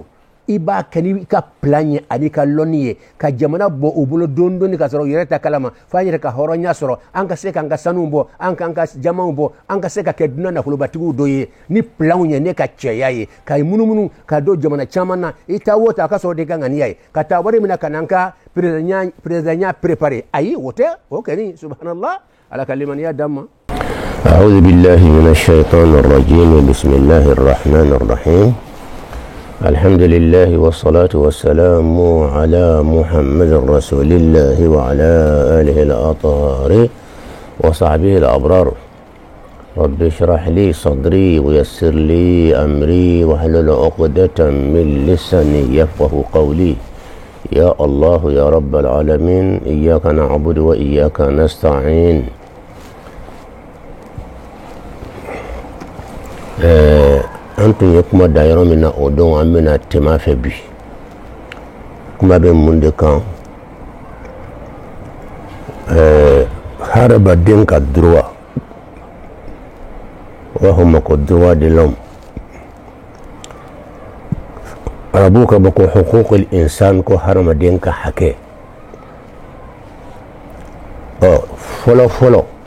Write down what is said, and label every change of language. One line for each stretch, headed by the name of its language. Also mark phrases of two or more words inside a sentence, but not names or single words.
Bambara: i b'a kɛ n'i ka plan ye ani ka lɔnni ye ka jamana bɔ u bolo dɔɔni dɔɔni ka sɔrɔ u yɛrɛ ta kalama f'an yɛrɛ ka hɔrɔnya sɔrɔ an ka se k'an ka sanuw bɔ an k'an ka jamaw bɔ an ka se ka kɛ dunan nafolobatigiw dɔ ye ni planw ye ne ka cɛya ye ka munumunu ka don jamana caman na i taa o taa a ka sɔrɔ de ka ŋaniya ye ka taa wari minɛ ka na an ka
French: président préparé
Bambara: ayi o tɛ o kɛni subhanallah ala ka limaniya d'an ma.
Arabic: أعوذ بالله من الشيطان الرجيم بسم الله الرحمن الرحيم الحمد لله والصلاة والسلام على محمد رسول الله وعلى آله الأطهار وصحبه الأبرار رب اشرح لي صدري ويسر لي أمري واحلل عقدة من لساني يفقه قولي يا الله يا رب العالمين إياك نعبد وإياك نستعين.
Bambara: Antum ye kuma da yɔrɔ min na o don an bɛna tema fɛ bi kuma bɛ mun de kan hadamaden ka droit u b'a fɔ ma ko
French: droit de l'homme
Bambara: arabuw ka bɔ ko
Arabic: حقوق الإنسان
Bambara: ko hadamaden ka hakɛ fɔlɔ fɔlɔ